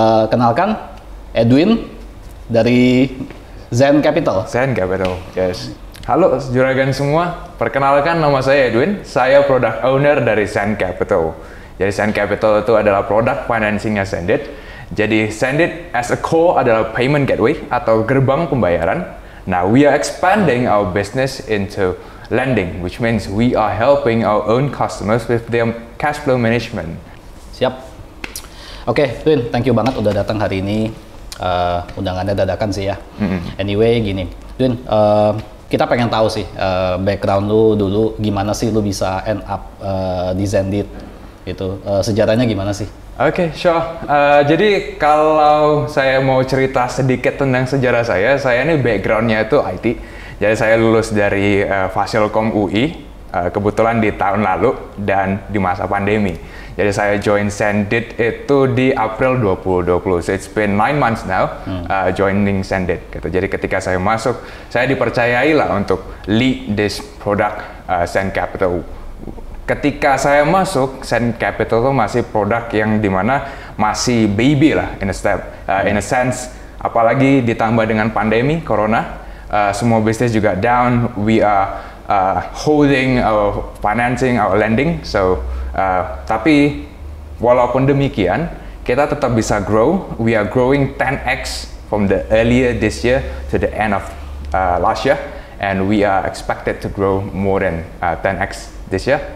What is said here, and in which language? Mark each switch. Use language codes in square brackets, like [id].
[id] Kenalkan, Edwin dari Zen Capital. Zen Capital, yes. Halo juragan semua, perkenalkan nama saya Edwin. Saya product owner dari Zen Capital. Jadi Zen Capital itu adalah produk financingnya Sendit. Jadi Sendit [en] as a core [id] adalah payment gateway atau gerbang pembayaran. [en] Now we are expanding our business into lending, which means we are helping our own customers with their cash flow management. [id] Siap. Oke, Edwin, [en] thank you [id] banget udah datang hari ini. Undangannya dadakan sih ya. Anyway, gini, Edwin, kita pengen tahu sih background lu dulu, gimana sih lu bisa [en] end up [id] di Sendit gitu. Sejarahnya gimana sih? [en] Oke, sure. [id] Jadi kalau saya mau cerita sedikit tentang sejarah saya ini backgroundnya itu IT. Jadi saya lulus dari Fasilkom UI, kebetulan di tahun lalu dan di masa pandemi. Jadi saya join Sendit itu di April 2020. [en] So it's been 9 months now joining Sendit. [id] Gitu. Jadi ketika saya masuk, saya dipercayai lah untuk [en] lead this product [id] Zen Capital. Ketika saya masuk, Zen Capital itu masih produk yang dimana masih baby lah [en] in a sense. [id] Apalagi ditambah dengan pandemi Corona, semua bisnis juga down. [en] We are holding our financing, our lending. [id] So tapi walaupun demikian, kita tetap bisa grow. [en] We are growing 10x from the earlier this year to the end of last year, and we are expected to grow more than 10x this year.